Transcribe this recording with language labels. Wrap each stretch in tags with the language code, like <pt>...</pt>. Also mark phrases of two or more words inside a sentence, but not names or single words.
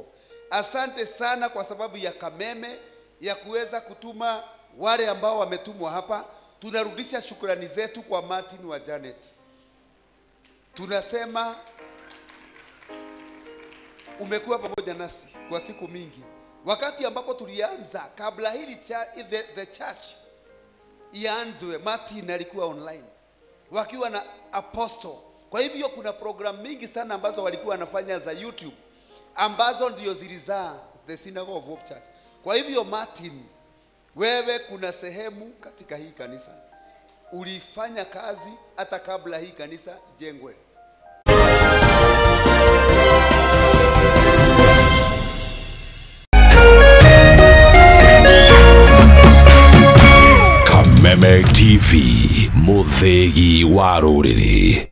<sw>Asante sana kwa sababu ya Kameme ya kuweza kutuma wale ambao wametumwa hapa. Tunarudisha shukrani zetu kwa Martin wa Janet. Tunasema umekuwa pamoja nasi kwa siku mingi. Wakati ambapo tulianza kabla hili</sw> <en>the church</en> <sw>ianzwe, Martin alikuwa online wakiwa na apostle. Kwa hivyo kuna program mingi sana ambazo walikuwa wanafanya za YouTube ambazo ndio zilizaa the Synagogue of Hope Church. Kwa hivyo Martin, wewe kuna sehemu katika hii kanisa ulifanya kazi hata kabla hii kanisa jengwe.</sw> <ki>Kameme TV, muthegi wa ruriri.</ki>